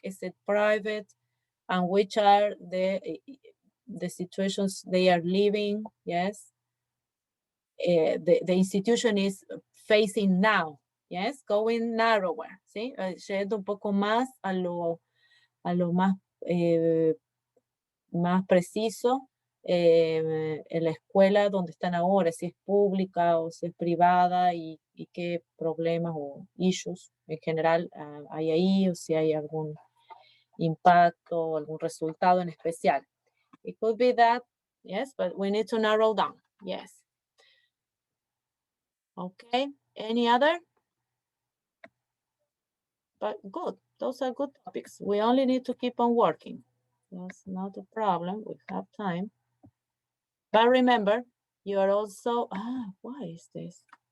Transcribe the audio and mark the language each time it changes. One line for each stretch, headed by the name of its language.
English: Is it private? And which are the situations they are living? Yes. The institution is facing now. Yes, going narrower,
Spanish: ¿sí? Yendo un poco más a lo más, más preciso en la escuela donde están ahora, si es pública o si es privada y qué problemas o issues en general hay ahí, o si hay algún impacto o algún resultado en especial.
English: It could be that, yes, but we need to narrow down, yes. Okay, any other? But good, those are good topics. We only need to keep on working. That's not a problem, we have time. But remember, you are also, why is this?